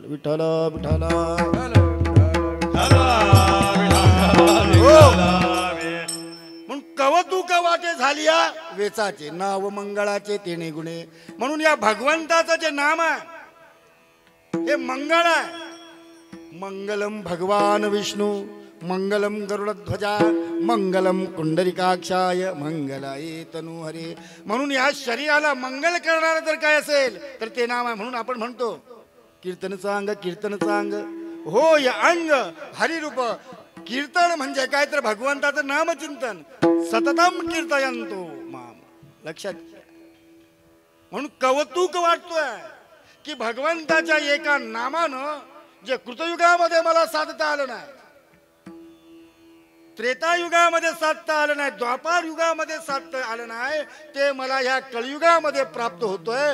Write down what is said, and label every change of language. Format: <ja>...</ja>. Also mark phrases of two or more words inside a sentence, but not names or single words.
<mr>विठ्ठल विठ्ठल. म्हणून कवतुक वाटे झाली या वेचाचे, नाव मंगळाचे तेने गुणे. म्हणून या भगवंताचं जे नाम आहे हे मंगळ आहे.</mr> <sa>मंगलम भगवान विष्णू, मंगलम गरुडध्वजा, मंगलम कुंडलिकाक्षाय, मंगलाय तनूहरे.</sa> <mr>म्हणून या शरीराला मंगल करणारं जर काय असेल तर ते नाम आहे. म्हणून आपण म्हणतो कीर्तन चांग, कीर्तन चांग हो या अंग हरिरूप. कीर्तन म्हणजे काय तर भगवंताचं नामचिंतन.</mr> <sa>सततम कीर्तयंतो माम.</sa> <mr>लक्षात. म्हणून कौतुक वाटतोय की भगवंताच्या एका नामानं जे कृतयुगामध्ये मला साधता आलं नाही, त्रेतायुगामध्ये साधता आलं नाही, द्वापार युगामध्ये साधता आलं नाही, ते मला ह्या कलियुगामध्ये प्राप्त होतोय.</mr>